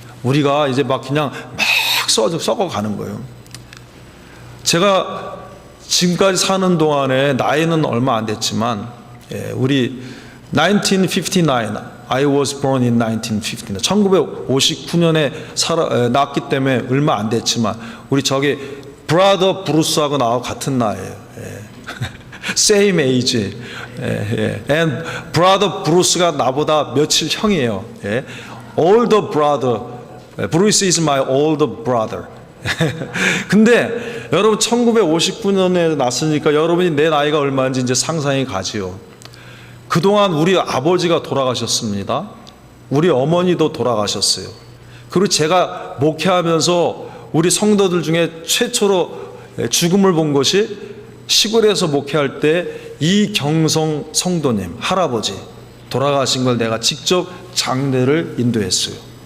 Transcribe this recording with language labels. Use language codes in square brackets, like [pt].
[ko] 우리가 이제 막 그냥 막 썩어가는 거예요. 제가 지금까지 사는 동안에 나이는 얼마 안 됐지만 우리 1959 [en] I was born in 1959 [ko] 1959년에 낳았기 때문에 얼마 안 됐지만 우리 저기 브라더 브루스하고 나하고 같은 나이에요. [en] same age. And brother Bruce가 [ko] 나보다 며칠 형이에요. [en] older brother. Bruce is my older brother. [ko] 근데 여러분 1959년에 났으니까 여러분이 내 나이가 얼마인지 이제 상상이 가지요. 그동안 우리 아버지가 돌아가셨습니다. 우리 어머니도 돌아가셨어요. 그리고 제가 목회하면서 우리 성도들 중에 최초로 죽음을 본 것이 시골에서 목회할 때 이경성 성도님 할아버지 돌아가신 걸 내가 직접 장례를 인도했어요.